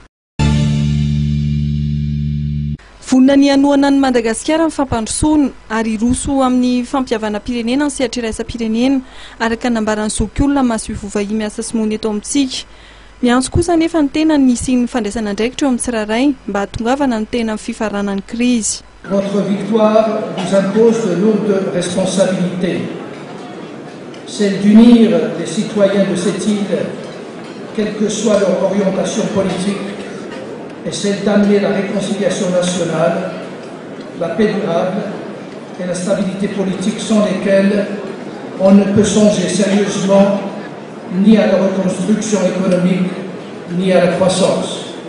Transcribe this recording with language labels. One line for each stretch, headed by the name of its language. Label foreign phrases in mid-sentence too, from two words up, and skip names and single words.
Malagasy: vonina ny hanohana ny Madagasikara ny fampandrosoana ary roso amin'ny fampiavana-pirenena ny sehatra iraisam-pirenena araka nambaran'ny zokiolona maso ivovahia miasa sy mony eto amintsika miantso kosa nefa ny tena nisy ny fandraisana andraikitra eo amin'ny tsirairay mba hatongavana ny tena amin'ny fifaranan'ny krizy.
French: Votre victoire vous impose de lourdes responsabilités. Celle d'unir les citoyens de cette île, quelle que soit leur orientation politique, et celle d'amener la réconciliation nationale, la paix durable et la stabilité politique sans lesquelles on ne peut songer sérieusement ni à la reconstruction économique, ni à la croissance.